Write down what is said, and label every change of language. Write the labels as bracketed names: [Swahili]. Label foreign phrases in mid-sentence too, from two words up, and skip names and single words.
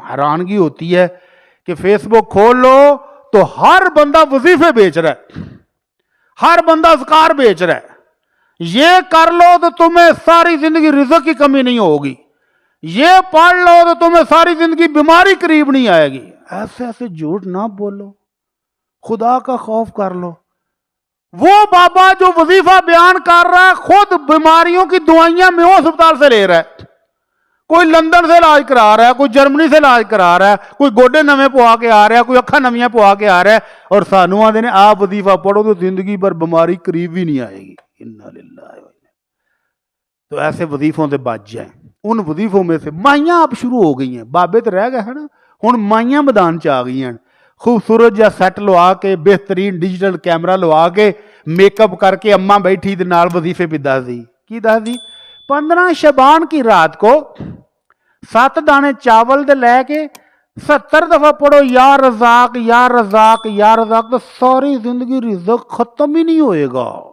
[Urdu] حیرانگی ہوتی ہے کہ فیس بک کھول لو تو ہر بندہ وظیفے بیچ رہا ہے، ہر بندہ اذکار بیچ رہا ہے. یہ کر لو تو تمہیں ساری زندگی رزق کی کمی نہیں ہوگی، یہ پڑھ لو تو تمہیں ساری زندگی بیماری قریب نہیں آئے گی. ایسے ایسے جھوٹ نہ بولو، خدا کا خوف کر لو. وہ بابا جو وظیفہ بیان کر رہا ہے خود بیماریوں کی دوائیاں میو ہسپتال سے لے رہا ہے، کوئی لندن سے علاج کرا رہا ہے، کوئی جرمنی سے علاج کرا رہا ہے، [Punjabi] کوئی گوڈے نویں پوا کے آ رہا ہے، کوئی اکھاں نویاں پوا کے آ رہا ہے، اور سانو آدھے نے [Urdu] آپ وظیفہ پڑھو تو زندگی بھر بیماری قریب بھی نہیں آئے گی۔ [Arabic] انا للہ و انا۔ [Urdu] تو ایسے وظیفوں سے بچ جائیں۔ ان وظیفوں میں سے مائیاں اب شروع ہو گئی ہیں، بابے تو رہ گئے ہیں نا، [Punjabi] ہن مائیاں میدان چ آ گئی ہیں، خوبصورت جا سیٹ لوا کے، بہترین ڈیجیٹل کیمرہ لوا کے، میک اپ کر کے اماں بیٹھی دے نال وظیفے پہ دس دی۔ کی دس دی؟ [Urdu] 15 شبان کی رات کو 7 دانے چاول دے لے کے 70 دفعہ پڑھو [Arabic] یا رزاق یا رزاق یا رزاق، [Urdu] تو ساری زندگی رزق ختم ہی نہیں ہوئے گا۔